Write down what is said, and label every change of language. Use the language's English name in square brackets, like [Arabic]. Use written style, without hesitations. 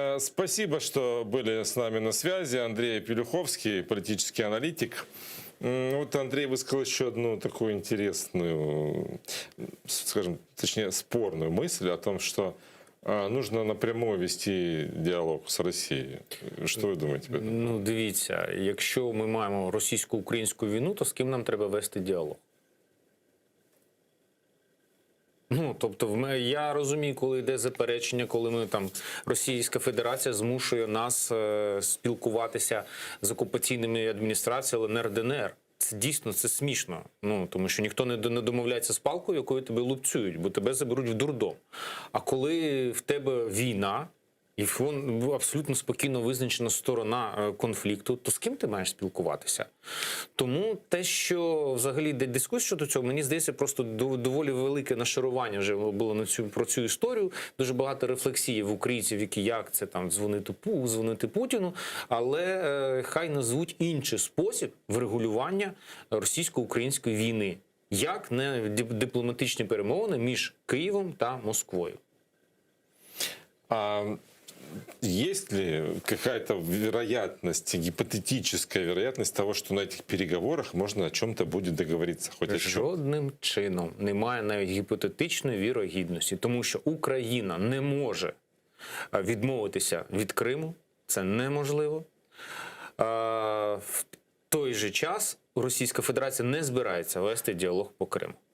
[Russian] Спасибо, что были с нами на связи. Андрей Пелюховский, политический аналитик. Вот Андрей высказал еще одну такую интересную, скажем, точнее спорную мысль о том, что нужно напрямую вести [Ukrainian] діалог з Росією. Що ви думаєте [Russian] об этом? [Ukrainian] Ну, дивіться, якщо ми маємо російсько-українську війну, то з ким нам треба вести діалог? Ну, тобто, я розумію, коли йде заперечення, коли ми там Російська Федерація змушує нас спілкуватися з окупаційними адміністраціями ЛНР, ДНР. Це дійсно, це смішно. Ну, тому що ніхто не домовляється з палкою, якою тебе лупцюють, бо тебе заберуть в дурдом. А коли в тебе війна, і абсолютно спокійно визначена сторона конфлікту, то з ким ти маєш спілкуватися? Тому те, що взагалі йде дискусія щодо цього, мені здається, просто доволі велике нашарування вже було про цю історію. Дуже багато рефлексії в українців, які як це там дзвонити Путіну, але хай назвуть інший спосіб врегулювання російсько-української війни. Як не дипломатичні перемовини між Києвом та Москвою. [Russian] Есть ли какая-то вероятность, гипотетическая вероятность того, что на этих переговорах можно о чем-то будет договориться? Хоть о чем? [Ukrainian] Жодним чином немає навіть гіпотетичної вірогідності, тому що Україна не може відмовитися від Криму, це неможливо. В той же час Російська Федерація не збирається вести діалог по Криму.